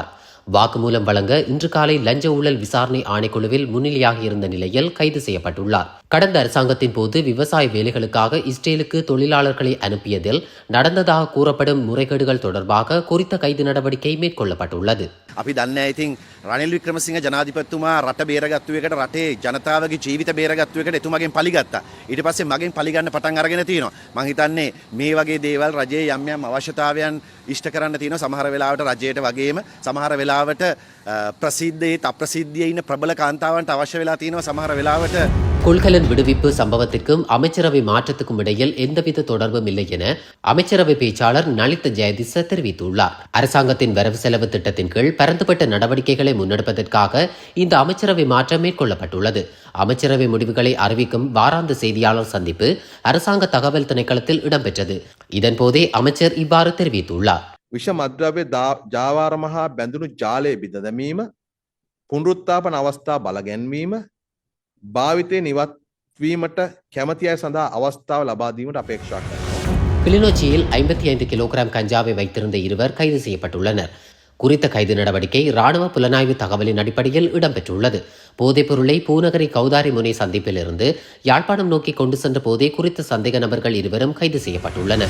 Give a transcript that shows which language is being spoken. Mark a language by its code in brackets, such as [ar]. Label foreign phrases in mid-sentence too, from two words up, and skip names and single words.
[ta] வாக்குமூலம் வழங்க இன்று காலை லஞ்ச ஊழல் விசாரணை ஆணைக்குழுவில் முன்னிலையாக இருந்த நிலையில் கைது செய்யப்பட்டுள்ளார். கடந்த அரசாங்கத்தின் போது விவசாய வேலைகளுக்காக இஸ்ரேலுக்கு தொழிலாளர்களை அனுப்பியதில் நடந்ததாக கூறப்படும் முறைகேடுகள் தொடர்பாக குறித்த கைது நடவடிக்கை மேற்கொள்ளப்பட்டுள்ளது. [si] අපි දන්නේ ඉතින් රනිල් වික්‍රමසිංහ ජනාධිපතිතුමා රට බේරගත්තු එකට රටේ ජනතාවගේ ජීවිත බේරගත්තු එකට එතුමාගෙන් පලිගත්තා. ඊට පස්සේ මගෙන් පලිගන්න පටන් අරගෙන තියෙනවා. මං හිතන්නේ මේ වගේ දේවල් රජයේ යම් යම් අවශ්‍යතාවයන් ඉෂ්ට කරන්න තියෙනවා. සමහර වෙලාවට රජයට වගේම සමහර වෙලාවට ප්‍රසිද්ධයේ අප්‍රසිද්ධියේ ඉන්න ප්‍රබල කාන්තාවන්ට අවශ්‍ය වෙලා තියෙනවා. සමහර වෙලාවට [ta] கொள்கலன் விடுவிப்பு சம்பவத்திற்கும் அமைச்சரவை மாற்றத்துக்கும் இடையில் எந்தவித தொடர்பும் இல்லை என அமைச்சரவை பேச்சாளர் நலித்த ஜெயதிச தெரிவித்துள்ளார். அரசாங்கத்தின் வரவு செலவு திட்டத்தின் கீழ் பரந்துபட்ட நடவடிக்கைகளை முன்னெடுப்பதற்காக இந்த அமைச்சரவை மாற்றம் மேற்கொள்ளப்பட்டுள்ளது. அமைச்சரவை முடிவுகளை அறிவிக்கும் வாராந்த செய்தியாளர் சந்திப்பு அரசாங்க தகவல் திணைக்களத்தில் இடம்பெற்றது. இதன்போதே அமைச்சர் இவ்வாறு தெரிவித்துள்ளார். [si] විෂ මද්‍රව්‍ය ජාවාරම හා බැඳුණු ජාලය බිඳ දැමීම, පුනරුත්ථාපන අවස්ථා බලගැන්වීම, භාවිතය නිවත්වීමට කැමති අය සඳහා අවස්ථාව ලබා දීමට අපේක්ෂා කරනවා. [ta] கிளிநொச்சியில் 55 கிலோகிராம் கஞ்சாவை வைத்திருந்த இருவர் கைது செய்யப்பட்டுள்ளனர். குறித்த கைது நடவடிக்கை ராணுவ புலனாய்வு தகவலின் அடிப்படையில் இடம்பெற்றுள்ளது. போதைப் பொருளை பூநகரி கௌதாரி முனை சந்திப்பிலிருந்து யாழ்ப்பாணம் நோக்கி கொண்டு சென்ற போதே குறித்த சந்தேக நபர்கள் இருவரும் கைது செய்யப்பட்டுள்ளனர்.